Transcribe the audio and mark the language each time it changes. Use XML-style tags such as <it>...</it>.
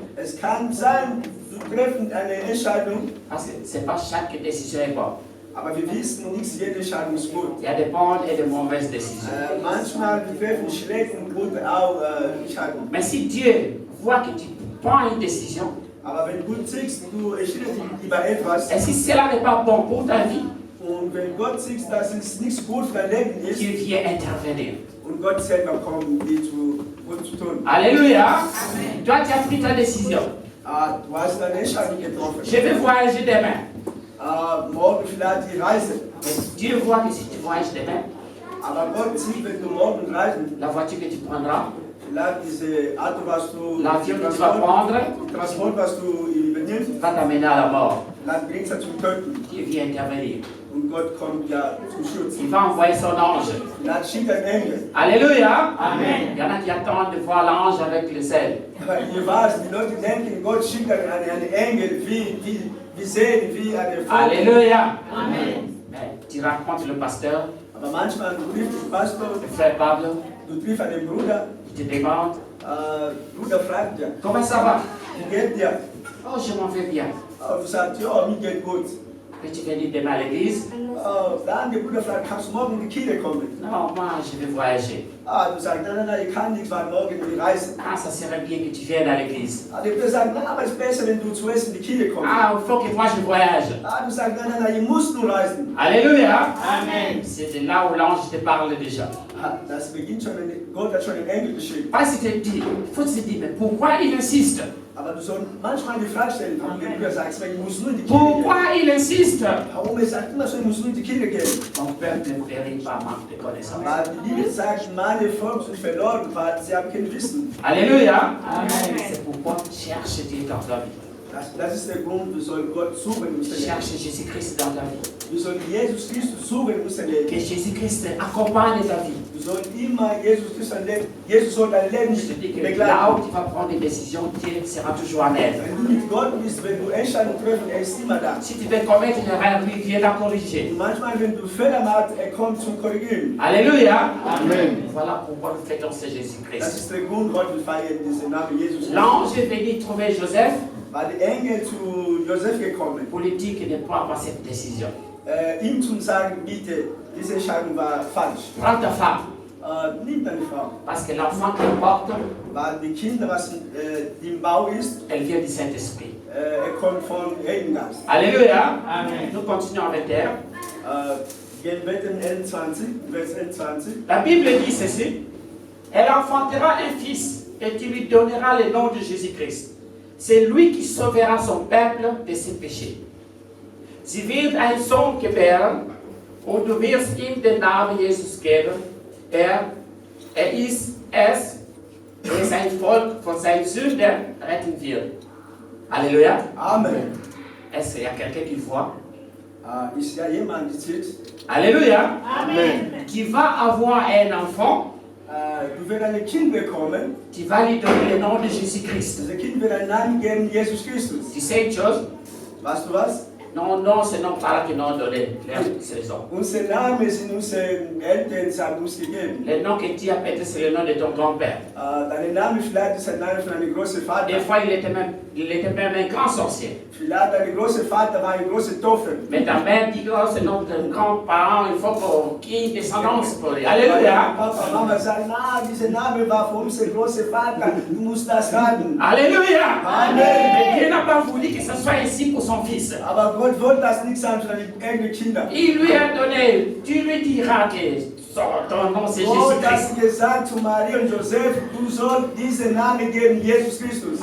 <de>es kann sein, du treffen eine Entscheidung,</de> <fr>Parce que ce n'est pas chaque décision est bonne.</fr> <de>aber wir wissen, nicht jede Entscheidung ist gut.</de> <fr>Il y a des bonnes et de mauvaises décisions.</fr> <de>Manchmal wir treffen schlechte und gute auch Entscheidungen.</de> <fr>Mais si Dieu voit que tu prends une décision,</fr> <de>Aber wenn du siehst, du entscheidest dich über etwas,</de> <fr>et si cela n'est pas bon pour ta vie,</fr> <de>und wenn Gott sieht, dass es nicht gut für dein Leben ist,</de> <fr>Dieu vient intervenir.</fr> <de>und Gott selber kommt, die gut zu tun. Alléluia.</de> <fr>Toi, tu as pris ta décision.</fr> <de>Du hast eine Entscheidung getroffen.</de> <fr>Je vais voyager demain.</fr> <de>Morgen vielleicht die Reise.</de> <fr>Et Dieu voit que si tu voyages demain,</fr> <de>Aber Gott sieht, wenn du morgen reisen,</de> <fr>la voiture que tu prendras,</fr> <de>vielleicht diese Auto, was du</de> <fr>l'avion que tu vas prendre,</fr> <de>Transport, was du übernimmst,</de> <fr>va t'amener à la mort.</fr> <de>dann bringst du zum Töten.</de> <fr>Dieu vient intervenir.</fr> <de>Und Gott kommt ja zum Schutz.</de> <fr>Il va envoyer son ange.</fr> <de>Dann schickt ein Engel. Alléluia.</de> <fr>Amen. Il y en a qui attendent de voir l'ange avec les ailes.</fr> <de>Aber ihr weißt, die Leute denken, Gott schickt einen Engel wie sehen, wie eine Frau.</de> <fr>Alléluia. Amen. Mais tu rencontres le pasteur,</fr> <de>Aber manchmal du triffst den Pastor,</de> <fr>le frère Pablo,</fr> <de>du triffst einen Bruder,</de> <fr>il te demande,</fr> <de>Bruder fragt ja,</de> <fr>comment ça va?</fr> <de>wie geht dir?</de> <fr>Oh, je m'en vais bien.</fr> <de>Du sagst, ja, mir geht gut.</de> <fr>Peux-tu venir demain à l'église?</fr> <de>Dann der Bruder fragt, kannst du morgen in die Kirche kommen?</de> <fr>Non, moi je vais voyager.</fr> <de>Du sagst, nein, ich kann nichts, weil morgen die Reise.</de> <fr>Ah, ça serait bien que tu viennes à l'église.</fr> <de>Der Bruder sagt, na, aber es ist besser, wenn du zuerst in die Kirche kommst.</de> <fr>Ah, il faut que moi je voyage.</fr> <de>Du sagst, nein, ich muss nur reisen. Alléluia. Amen.</de> <fr>C'est de là où l'ange te parle déjà.</fr> <de>Das beginnt schon, Gott hat schon einen Engel geschickt.</de> <fr>Parce que tu te dis, il faut se dire, mais pourquoi il insiste?</fr> <de>Aber du sollst manchmal die Frage stellen, warum der Bruder sagt, ich muss nur in die Kirche</de> <fr>Pourquoi</fr> <de>gehen.</de> <fr>il insiste?</fr> <de>Warum er sagt immer so, ich muss nur in die Kirche gehen.</de> <fr>Mon peuple ne périt par manque de connaissance.</fr> <de>Weil die Bibel sagt, meine Volk sind verloren, weil sie haben kein Wissen. Alléluia. Amen.</de> <fr>C'est pourquoi cherche Dieu dans ta vie.</fr> <de>Das ist der Grund, wir sollen Gott suchen in unserem Leben.</de> <fr>Cherche Jésus-Christ dans ta vie.</fr> <de>Wir sollen Jesus Christus suchen in unserem Leben.</de> <fr>Que Jésus-Christ accompagne ta vie.</fr> <de>Wir sollen immer Jesus Christus leben. Jesus soll dein Leben</de> <fr>Je te dis que</fr> <de>begleiten.</de> <fr>là où tu vas prendre des décisions, Dieu sera toujours en aide.</fr> <de>Wenn du mit Gott bist, wenn du Entscheidungen treffen, ist immer da.</de> <fr>Si tu veux commettre une erreur, lui vient la corriger.</fr> <de>Und manchmal, wenn du Fehler machst, kommt zum Korrigieren. Alléluia. Amen.</de> <fr>Voilà pourquoi nous fêtons ce Jésus-Christ.</fr> <de>Das ist der Grund, heute wir feiern diesen Namen Jesus.</de> <fr>L'ange est venu trouver Joseph.</fr> <de>War der Engel zu Josef gekommen.</de> <fr>Politique ne prend pas cette décision.</fr> <de>Ihm zu sagen, bitte, diese Entscheidung war falsch.</de> <fr>Prends ta femme.</fr> <de>Nimm deine Frau.</de> <fr>Parce que l'enfant qu'elle porte,</fr> <de>Weil die Kinder, was im Bau ist,</de> <fr>elle vient du Saint-Esprit.</fr> <de>kommt vom Heiligen Geist. Alléluia. Amen.</de> <fr>Nous continuons avec elle.</fr> <de>Gehen wir in L20, Vers L20.</de> <fr>La Bible dit ceci. Elle enfantera un fils et tu lui donneras le nom de Jésus-Christ. C'est lui qui sauvera son peuple de ses péchés.</fr> <de>Sie wird einen Sohn gebären und du wirst ihm den Namen Jesus geben. Er ist es, der sein Volk von seinen Sünden retten wird. Alléluia. Amen.</de> <fr>Est-ce qu'il y a quelqu'un qui voit?</fr> <de>Ist ja jemand, der sieht. Alléluia. Amen.</de> <fr>Qui va avoir un enfant.</fr> <de>Du wirst ein Kind bekommen.</de> <fr>Tu vas lui donner le nom de Jésus-Christ.</fr> <de>Das Kind wird einen Namen geben, Jesus Christus.</de> <fr>Tu sais une chose?</fr> <de>Weißt du was?</de> <fr>Non, c'est non pas là qu'ils n'ont donné. C'est ça.</fr> <de>Unser Name sind unsere Eltern, sie haben uns gegeben.</de> <fr>Le nom que tu as peut-être, c'est le nom de ton grand-père.</fr> <de>Dein Name vielleicht ist ein Name von einem großen Vater.</de> <fr>Des fois, il était même un grand sorcier.</fr> <de>Vielleicht dein großer Vater war ein großer Teufel.</de> <fr>Mais ta mère dit que c'est notre grand-parent, il faut qu'il y ait une descendance pour lui. Alléluia.</fr> <de>Papa, Mama sagen, dieser Name war für unser großer Vater, du musst das haben. Alléluia. Amen.</de> <fr>Mais Dieu n'a pas voulu que ce soit ainsi pour son fils.</fr> <de>Aber Gott wollte das nicht sein für seine eigenen Kinder.</de> <fr>Il lui a donné, tu lui diras que ton nom c'est</fr> <de>Gott hat</de> <fr>Jésus-Christ.</fr> <de>gesagt zu Maria und Joseph, du sollst diesen Namen geben, Jesus Christus.</de>